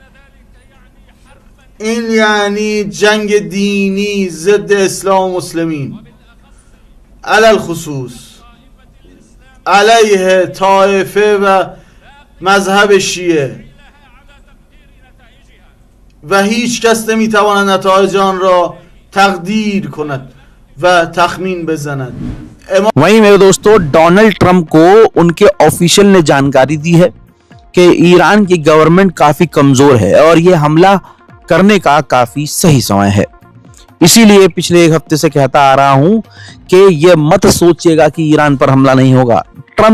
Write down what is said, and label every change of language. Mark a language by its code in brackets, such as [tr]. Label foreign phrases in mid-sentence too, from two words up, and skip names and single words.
[fa] این یعنی جنگ دینی ضد اسلام و مسلمین، علل خصوص علیه طائفه و مذهب شیعه، و هیچ کس نمیتواند نتایج آن را تقدیر کند و تخمین بزند. [hi] वहीं मेरे दोस्तों, डोनाल्ड ट्रंप को उनके ऑफिशियल ने जानकारी दी है कि ईरान की गवर्नमेंट काफी कमजोर है और ये हमला करने का काफी सही समय है। इसीलिए पिछले एक हफ्ते से कहता आ रहा हूं कि ये मत सोचिएगा कि ईरान पर हमला नहीं होगा।